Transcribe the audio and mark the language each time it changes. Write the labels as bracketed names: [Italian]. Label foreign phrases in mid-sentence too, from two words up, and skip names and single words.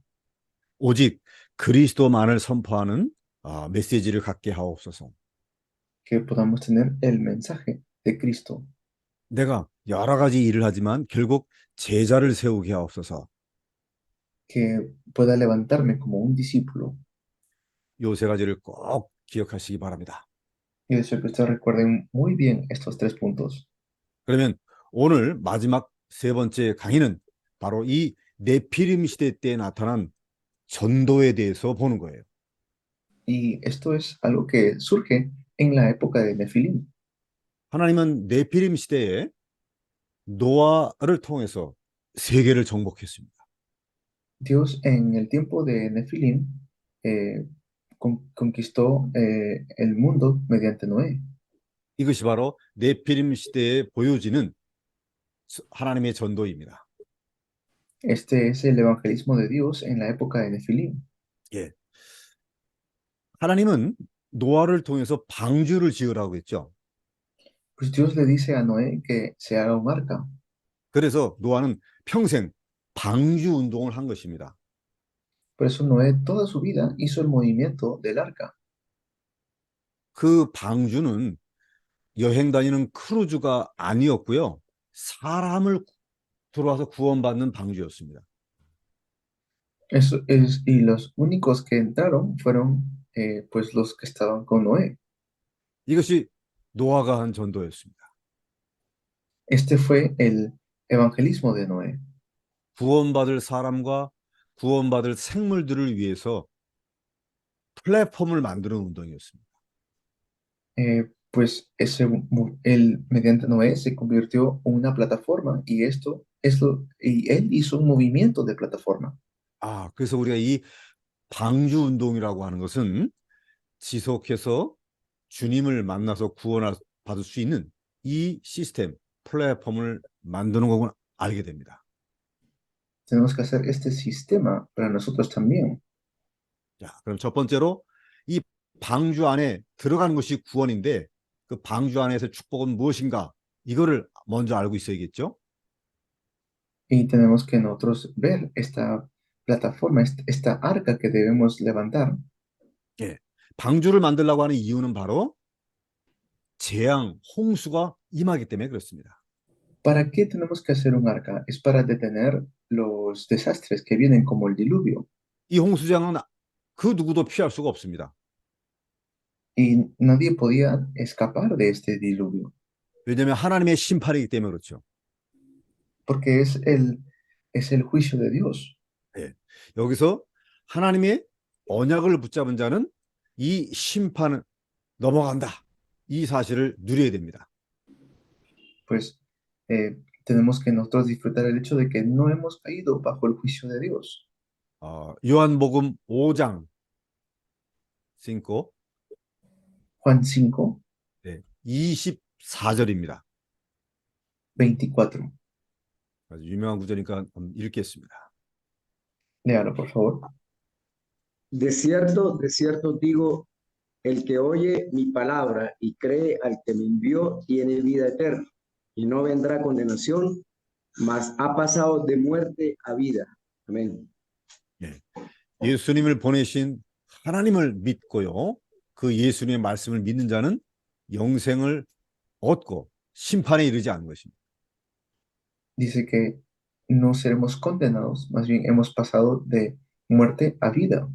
[Korean] 오직 그리스도만을 선포하는 메시지를 갖게 하옵소서. [Spanish] que podamos tener el mensaje de Cristo, [Korean] 내가 여러 가지 일을 하지만 결국 제자를 세우게 하옵소서. [Spanish] que pueda levantarme como un discípulo. [Korean] 요 세 가지를 꼭 기억하시기 바랍니다. [Spanish] Y deseo que ustedes recuerden muy bien estos tres puntos. [Korean] 그러면 오늘 마지막 세 번째 강의는 바로 이 네피림 시대 때 나타난 전도에 대해서 보는 거예요. [Spanish] Y esto es algo que surge en la época de Nefilim. [Korean] 하나님은 네피림 시대에 노아를 통해서 세계를 정복했습니다. [Spanish] Dios en el tiempo de Nefilim conquistó el mundo mediante Noé. [Korean] 이것이 바로 네피림 시대에 보여지는 하나님의 전도입니다. [Spanish] Este es el evangelismo de Dios en la época de Nefilim. [Korean] 예. 하나님은 노아를 통해서 방주를 지으라고 했죠. [Spanish] Pues Dios le dice a Noé que se haga un arca. [Korean] 그래서 노아는 평생 방주 운동을 한 것입니다. [Spanish] Por eso Noé toda su vida hizo el movimiento del arca. [Korean] 그 방주는 여행 다니는 크루즈가 아니었고요. 사람을 들어와서 구원받는 방주였습니다. [Spanish] Eso es, y los únicos que entraron fueron pues los que estaban con Noé. [Korean] 이것이 노아가 한 전도였습니다. [Spanish] Este fue el evangelismo de Noé. [Korean] 구원받을 사람과 구원받을 생물들을 위해서 플랫폼을 만드는 운동이었습니다. [Spanish] Pues mediante Noé se convirtió en una plataforma y y él hizo un movimiento de plataforma. [Korean] 그래서 우리가 이 방주 운동이라고 하는 것은 지속해서 주님을 만나서 구원받을 수 있는 이 시스템, 플랫폼을 만드는 거구나 알게 됩니다. [Spanish] Tenemos que hacer este sistema para nosotros también. [Korean] 자, 그럼 첫 번째로 이 방주 안에 들어가는 것이 구원인데 그 방주 안에서 축복은 무엇인가? 이거를 먼저 알고 있어야겠죠? [Spanish] Y tenemos que nosotros ver esta plataforma, esta arca que debemos levantar. [Korean] 예. 방주를 만들려고 하는 이유는 바로 재앙, 홍수가 임하기 때문에 그렇습니다. [Spanish] ¿Para qué tenemos que hacer un arca? Es para detener los desastres que vienen como el diluvio. [Korean] 이 홍수장은 그 누구도 피할 수가 없습니다. [Spanish] Y nadie podía escapar de este diluvio, [Korean] 왜냐하면 하나님의 심판이기 때문에 그렇죠. [Spanish] porque es el juicio de Dios. [Korean] 예. 여기서 하나님의 언약을 붙잡은 자는 이 심판을 넘어간다. 이 사실을 누려야 됩니다. [Spanish] pues tenemos que nosotros disfrutar el hecho de que no hemos caído bajo el juicio de Dios. [Korean] 요한복음 5장 5, Juan 5, 네, 24절입니다. 24. 아주 유명한 구절이니까 읽겠습니다. [Spanish] Léalo, por favor. de cierto digo, el que oye mi palabra y cree al que me envió tiene vida eterna y no vendrá condenación, mas ha pasado de muerte a vida. Amén. [Korean] 예. 예수님을 보내신 하나님을 믿고요. 그 예수님의 말씀을 믿는 자는 영생을 얻고 심판에 이르지 않는 것입니다. [Spanish] Dice que no seremos condenados, más bien hemos pasado de muerte a vida.